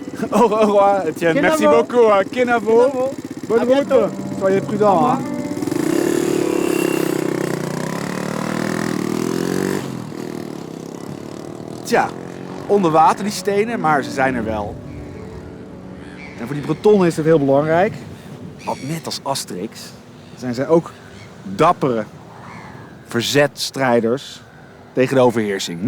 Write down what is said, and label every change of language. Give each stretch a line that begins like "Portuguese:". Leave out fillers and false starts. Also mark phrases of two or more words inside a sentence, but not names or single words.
French: Au revoir, Étienne. Kenavo. Merci beaucoup. Hein. Kenavo. Bravo. Bonne À route. bientôt. Soyez prudents. Hein.
Dutch: Tja, onder water die stenen, maar ze zijn er wel. En voor die Bretonnen is het heel belangrijk. Want net als Asterix zijn zij ook dappere verzetstrijders tegen de overheersing.